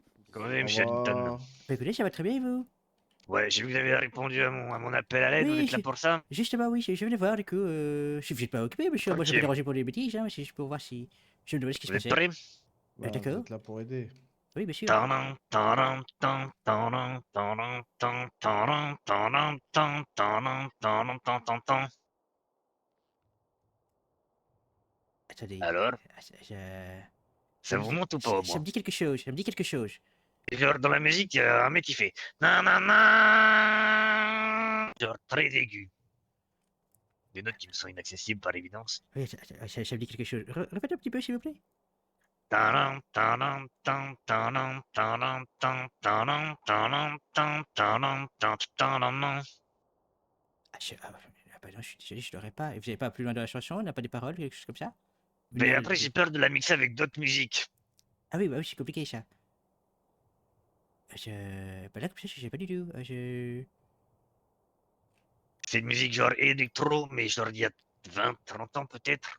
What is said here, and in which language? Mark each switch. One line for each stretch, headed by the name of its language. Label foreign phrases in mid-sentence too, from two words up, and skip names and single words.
French: Comment est, Au monsieur Haddington? revoir. Bah écoutez, ça va très bien et vous? Ouais, j'ai vu que vous avez répondu à mon appel à l'aide. Vous Oui, êtes là pour ça? justement, oui, je venais voir du coup. Je suis pas occupé, monsieur. Moi, je vais Ok. déranger pour des bêtises, hein, mais c'est juste pour voir si. Je me demandais ce qui se Vous êtes passait. prêts? Bah, vous D'accord. êtes là pour aider. Oui, bien sûr. Tadam, tadam, tam, tadam, tadam, tam, tadam, tadam, tam, tadam, tadam, tam, tam, tam. Attendez. Alors, Ça ça me vous dit, monte ou pas au ça me moins? dit quelque chose. Ça me dit quelque chose. Genre dans la musique, il y a un mec qui fait nanana, genre très aigu. Des notes qui me sont inaccessibles par évidence. Oui, ça me dit quelque chose. Répétez un petit peu, s'il vous plaît. Tadam, tadam, tam, tadam, tadam, tam, tadam, tadam, tam, tadam, tam, tadam. Bah non, je suis désolé, je l'aurais pas. Et vous n'avez pas plus loin de la chanson, on n'a pas des paroles, quelque chose comme ça? Mais après, j'ai peur de la mixer avec d'autres musiques. Ah oui, bah oui, c'est compliqué ça. Bah là, comme ça, je sais pas du tout. C'est une musique genre électro, mais genre d'il y a 20, 30 ans peut-être.